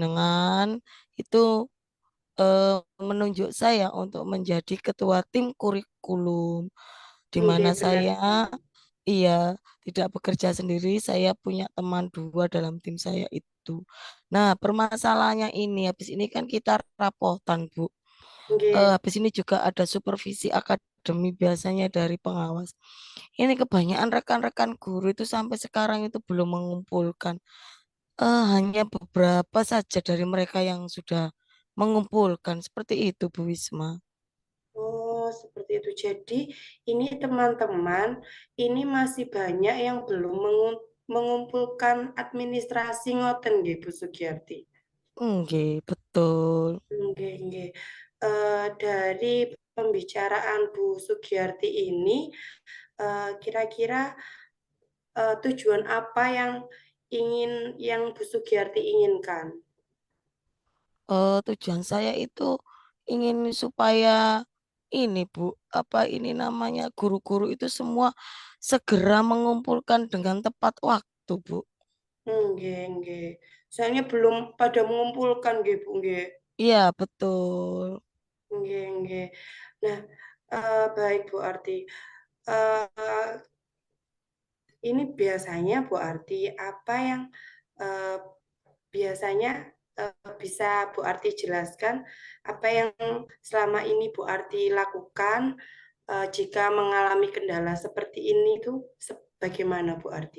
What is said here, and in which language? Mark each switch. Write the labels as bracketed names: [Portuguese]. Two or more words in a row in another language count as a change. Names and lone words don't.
[Indonesian] jenengan itu menunjuk saya untuk menjadi ketua tim kurikulum, di mana nggih benar saya sekali. Iya, tidak bekerja sendiri. Saya punya teman dua dalam tim saya itu. Nah, permasalahannya ini, habis ini kan kita rapotan, Bu. [Javanese] Nggih. [Indonesian] Habis ini juga ada supervisi akademi biasanya dari pengawas. Ini kebanyakan rekan-rekan guru itu sampai sekarang itu belum mengumpulkan. Hanya beberapa saja dari mereka yang sudah mengumpulkan. Seperti itu, Bu Wisma. Oh, seperti itu. Jadi, ini teman-teman, ini masih banyak yang belum mengumpulkan administrasi [Javanese] ngoten nggih, [Indonesian] Bu Sugiyarti. Nggih, betul. [Javanese] Nggih, nggih. [Indonesian] Dari pembicaraan Bu Sugiyarti ini, kira-kira tujuan apa yang Bu Sugiyarti inginkan? Tujuan saya itu ingin supaya ini Bu, apa ini namanya guru-guru itu semua segera mengumpulkan dengan tepat waktu, Bu. [Javanese] Nggih, nggih. [Indonesian] Soalnya belum pada mengumpulkan nggih, Bu, nggih. Iya, betul. [Javanese] Nggih, nggih. [Indonesian] Nah, baik Bu Arti. Ini biasanya Bu Arti, apa yang eee, biasanya, bisa Bu Arti jelaskan, apa yang selama ini Bu Arti lakukan, jika mengalami kendala seperti ini tuh bagaimana Bu Arti?